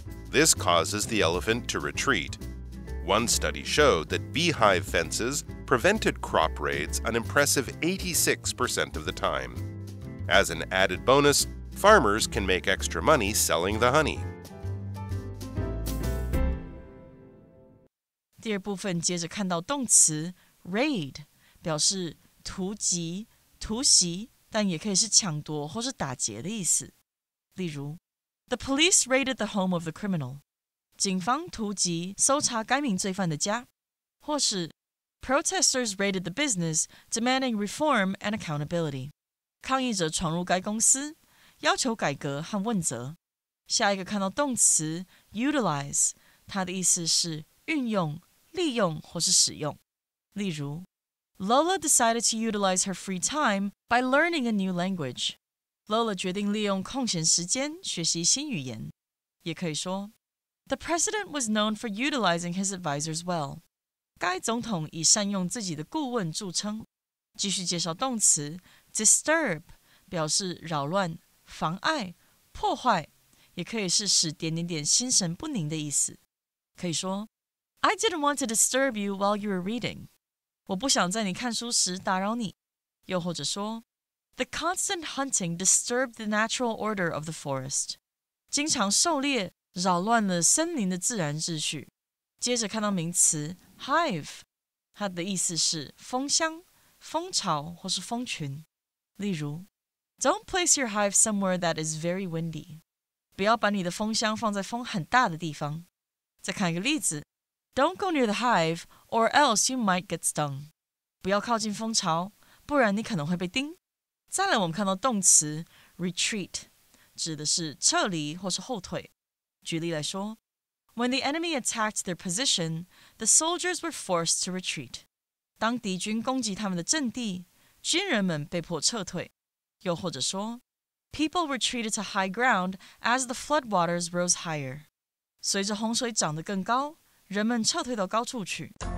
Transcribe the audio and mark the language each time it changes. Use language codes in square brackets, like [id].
[en] This causes the elephant to retreat. One study showed that beehive fences prevented crop raids an impressive 86% of the time. As an added bonus, farmers can make extra money selling the honey. [zh] 第二部分接着看到动词 raid， 表示突击、突袭，但也可以是抢夺或是打劫的意思。例如 [en] The police raided the home of the criminal. [zh] 警方突击搜查该名罪犯的家。或是 [en] Protesters raided the business, demanding reform and accountability. [zh] 抗议者闯入该公司，要求改革和问责。下一个看到动词 utilize， 它的意思是运用、利用或是使用。例如 [en] Lola decided to utilize her free time by learning a new language. [zh] Lola 决定利用空闲时间学习新语言。也可以说 [en] The president was known for utilizing his advisors well. [zh] 该总统以善用自己的顾问著称。继续介绍动词 disturb， 表示扰乱、妨碍、破坏，也可以是使点点点心神不宁的意思。可以说 [en] I didn't want to disturb you while you were reading. [zh] 我不想在你看书时打扰你。又或者说 [en] The constant hunting disturbed the natural order of the forest. [zh] 经常狩猎扰乱了森林的自然秩序。接着看到名词 hive， 它的意思是蜂箱、蜂巢或是蜂群。例如 [en] Don't place your hive somewhere that is very windy. [zh] 不要把你的蜂箱放在风很大的地方。再看一个例子 [en] Don't go near the hive or else you might get stung. [zh] 不要靠近蜂巢，不然你可能会被叮。再来我们看到动词 retreat 指的是撤离或是后退。举例来说 [en] When the enemy attacked their position, the soldiers were forced to retreat. [zh] 当敌军攻击他们的阵地，军人们被迫撤退。又或者说 [en] People retreated to high ground as the floodwaters rose higher. [zh] 随着洪水涨得更高，人们撤退到高处去。